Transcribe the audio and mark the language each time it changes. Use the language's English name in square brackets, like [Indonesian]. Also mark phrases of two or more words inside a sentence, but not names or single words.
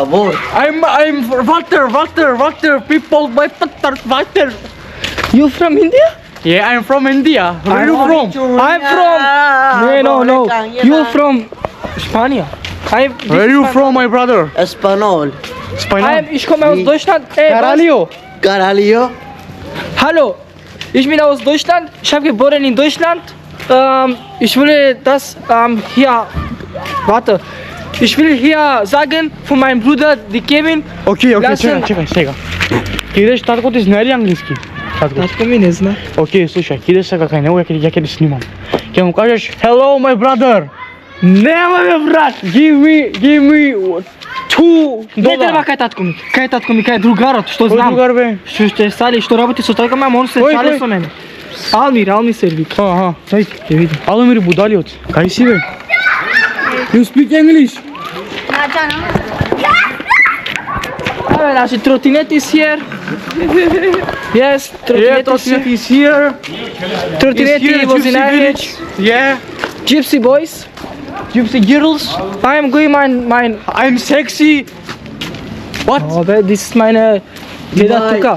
[English] I'm Walter. People, my water. You from India? Yeah, I'm from India. Where are you from? I'm from. No. You from Spania. Where are you from, my brother? Espanol. [German] Ich komme aus Deutschland. Ey, was? Caralho. Caralho. Hallo, ich bin aus Deutschland. Ich habe geboren in Deutschland. Ich will das hier. Warte. Ich will hier sagen von meinem Bruder, die Kevin. [Macedonian] Окей, Лясен. чекай, сега. Ти идеш татко ти знае ли англиски? Татко. Татко ми не знае. Окей, слушай, ти идеш сега кај него, ја ќе ти снимам. Ќе му кажеш, [English] hello my brother. [Macedonian] Нема бе, брат. [English] Give me $2. [Macedonian] Не треба кај татко ми. Кај татко ми, кај другарот, што Кој знам. другар бе? Што сали, што работи со тајка ме, он се Кој, шали кој? со мене. Алмир се вика. Аха, чај, ќе видим. Алмир будалиот. Кај си бе? [English] You speak English? [Macedonian] Абе, значи тротинет [English] is here. Yes, Yeah, тротинет Trotnet is here. Тротинет was in Average. Yeah. Gypsy boys. Gypsy girls. I am going mein. I'm sexy. What? Oh, this is [German] meine Tuka.